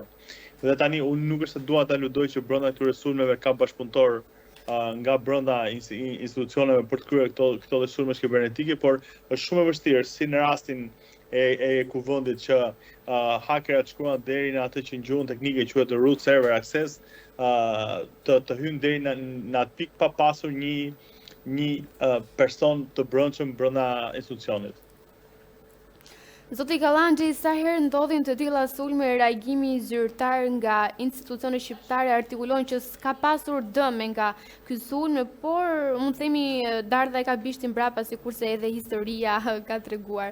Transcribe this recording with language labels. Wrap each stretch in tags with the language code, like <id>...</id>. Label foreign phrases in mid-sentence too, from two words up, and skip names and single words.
<sq>Dhe tani unë nuk është se dua ta ludoj që brenda këtyre sulmeve ka bashkëpunëtor nga brenda institucioneve për të kryer këto sulme kibernetike, por është shumë e vështirë, si në rastin e kuvendit që hakerat shkruan deri në atë që në gjuhën teknike quhet</sq> <en>root server access,</en> <sq>të hyjnë deri në atë pikë pa pasur një person të brendshëm brenda institucionit. Zoti Kallaxhi, sa herë ndodhin të tilla sulme, reagimi zyrtar nga institucionet shqiptare artikulon që s'ka pasur dëm nga ky sulm, por mund të themi dardha e ka bishtin mbrapa, sikurse edhe historia ka treguar.</sq>